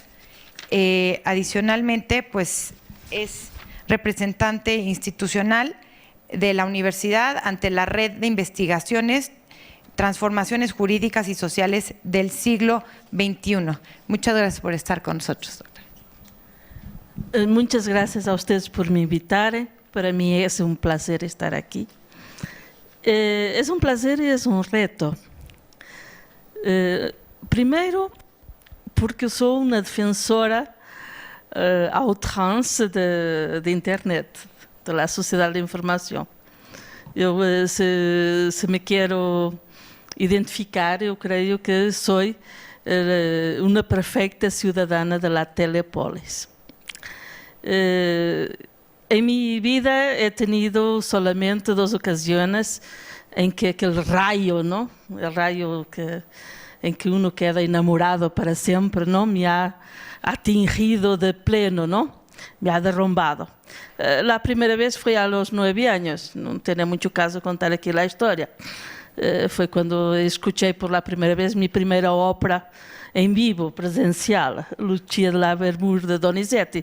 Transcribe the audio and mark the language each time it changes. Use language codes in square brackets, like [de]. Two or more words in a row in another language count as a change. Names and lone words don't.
[es] Adicionalmente, pues es representante institucional de la universidad ante la Red de Investigaciones, Transformaciones Jurídicas y Sociales del Siglo XXI. Muchas gracias por estar con nosotros, doctora. Muchas gracias a ustedes por me invitar. Para mí es un placer estar aquí. Es un placer y es un reto. [pt] Primeiro, porque eu sou uma defensora [fr] à outrance [pt] de internet, da sociedade de informação. Eu, se me quero identificar, eu creio que sou uma perfeita cidadã da Telepolis. Em minha vida [es] he tenido solamente [pt] 2 ocasiões em que aquele raio, não? O raio em que [es] uno queda enamorado [pt] para sempre, não? [es] Me ha atingido de pleno, não? Me ha derrumbado. [pt] A primeira vez foi aos 9 anos, não tem muito caso contar aqui a história. Foi quando escutei [es] por la [pt] primeira vez minha primeira ópera em vivo, presencial, Lucia de Lammermoor de Donizetti.